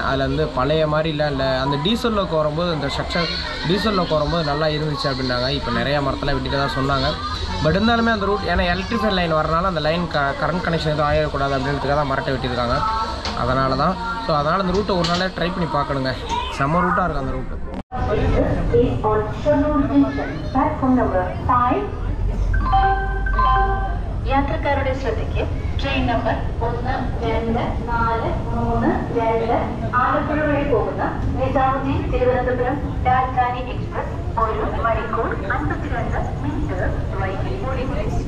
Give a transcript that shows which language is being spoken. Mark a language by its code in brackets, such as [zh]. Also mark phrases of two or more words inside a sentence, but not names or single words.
[ta] அதில் வந்து பழைய மாதிரி இல்லை அந்த [en] diesel loco [ta] வரும்போது இந்த [en] structure diesel loco [ta] வரும்போது நல்லா இருந்துச்சு அப்படின்னாங்க. இப்போ நிறையா மரத்தெல்லாம் வெட்டிட்டு தான் சொன்னாங்க. பட் இருந்தாலுமே அந்த ரூட் ஏன்னா [en] electrify line [ta] வரனால அந்த லைன் [en] current connection [ta] எதுவும் ஆகிடக்கூடாது அப்படின்றதுக்காக தான் மரட்டை வெட்டியிருக்காங்க. அதனால தான் அதனால் அந்த ரூட்டை ஒரு நாளே ட்ரை பண்ணி பார்க்கணுங்க. செம்ம ரூட்டாக இருக்குது அந்த ரூட்டு. [ml] യാത്രക്കാരുടെ ശ്രദ്ധയ്ക്ക് [en] train number [ml] 1, 2, 4, 3, 2 ആലപ്പുഴ വഴി പോകുന്ന നിസാമുദ്ദീൻ തിരുവനന്തപുരം രാജധാനി എക്സ്പ്രസ് 1 മണിക്കൂർ 52 മിനിറ്റ് വൈകി ഓടിക്കുന്നു.